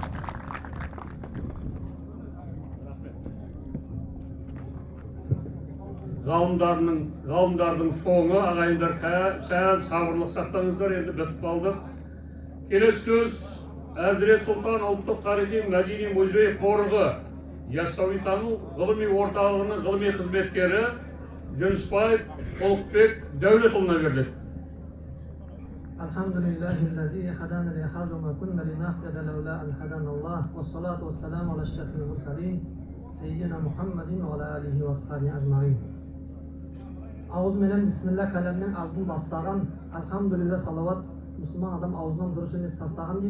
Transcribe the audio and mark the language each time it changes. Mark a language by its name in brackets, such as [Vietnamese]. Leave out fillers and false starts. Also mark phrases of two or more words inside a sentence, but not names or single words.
[Kazakh] Ғалымдардың соңы, ағайындар, сәл сабырлық сақтаңыздар, енді бітіп қалдық. Келесі сөз Әзірет Сұлтан ұлттық тарихи мәдени музей қорығы Яссауи тану ғылыми орталығының ғылыми қызметкері Жүнісбаев Толықбек Дәулетұлына беріледі. [Arabic] الحمد لله هدانا لهذا ما كنا لنهتدي لولا أن هدانا الله والصلاة والسلام على أشرف المرسلين سيدنا محمد وعلى آله وصحبه أجمعين. [Kazakh] ауыз менен бисмилля кәлемнің алдын бастаған, альхамдулилля салауат мұсылман адам аузынан дұрыс емес тастаған дейді.